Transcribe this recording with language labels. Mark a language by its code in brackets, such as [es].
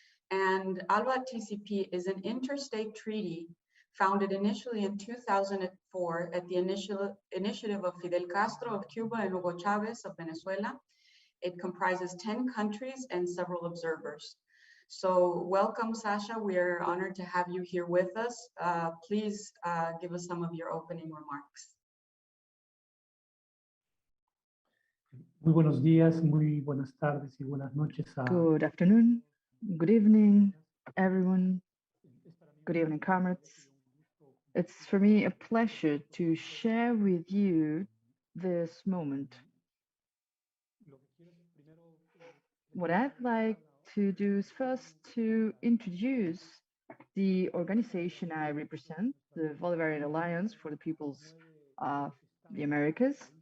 [en] And ALBA-TCP is an interstate treaty founded initially in 2004 at the initiative of Fidel Castro of Cuba and Hugo Chavez of Venezuela. It comprises 10 countries and several observers. So welcome, Sasha. We are honored to have you here with us. Please give us some of your opening remarks. [es] Muy buenos días, muy buenas tardes y buenas noches. [en] Good afternoon, good evening, everyone. Good evening, comrades. It's for me a pleasure to share with you this moment. What I'd like to do is first to introduce the organization I represent, the Bolivarian Alliance for the Peoples of the Americas.